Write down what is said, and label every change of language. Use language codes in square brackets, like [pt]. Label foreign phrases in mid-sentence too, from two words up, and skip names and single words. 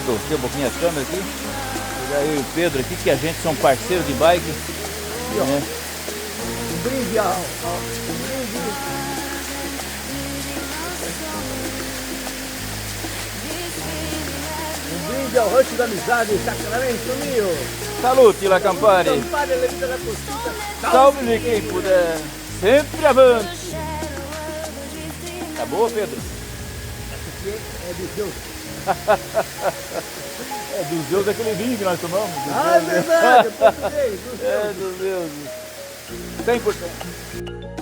[pt] Deixa um pouquinho a câmera aqui. Pegar eu e o Pedro aqui, que a gente são parceiros de bike. E, ó, né? um brinde ao Rancho da Amizade em Sacramento, Rio. Salute, La Campari. Campari, levita da costita. Salve quem puder. Sempre avante. Tá boa, Pedro? Essa aqui é de Deus. É dos deuses daquele vinho que nós tomamos. Ah, é verdade, português, dos É deuses. dos deuses. 100%.